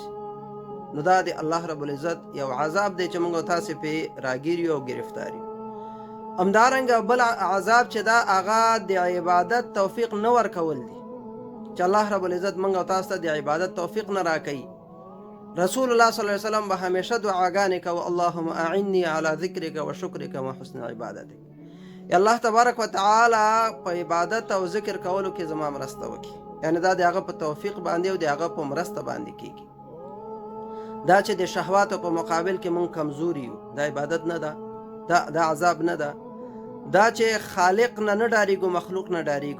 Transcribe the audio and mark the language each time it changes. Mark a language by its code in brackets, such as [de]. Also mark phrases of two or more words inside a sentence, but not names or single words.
[ps] نو دا د [ar] الله رب العزت [ps] یو عذاب دی چې موږ تاسې پې راګیر یو او ګرفتار یو. همدارنګه بل عذاب چې دا هغه د عبادت توفیق نه ورکول دی، چې [ar] الله رب العزت [ps] موږ او تاسو ته د عبادت توفیق نه راکوي. [ar] رسول الله صلی الله علیه وسلم [ps] به همیشه دعاګانې کوي، [ar] اللهم اعني على ذکرک و شکرک و حسن عبادتک. الله تبارک وتعالی [ps] په عبادت او ذکر کولو کې زما مرسته وکړي. یعنی دا د هغه په توفیق باندې او د هغه په مرسته باندې کېږي. دا چې د شهواتو په مقابل کې موږ کمزوري یو، دا عبادت نه ده، دا عذاب نه ده. دا چې خالق نه نه ډاریږو، مخلوق نه ډاریږو.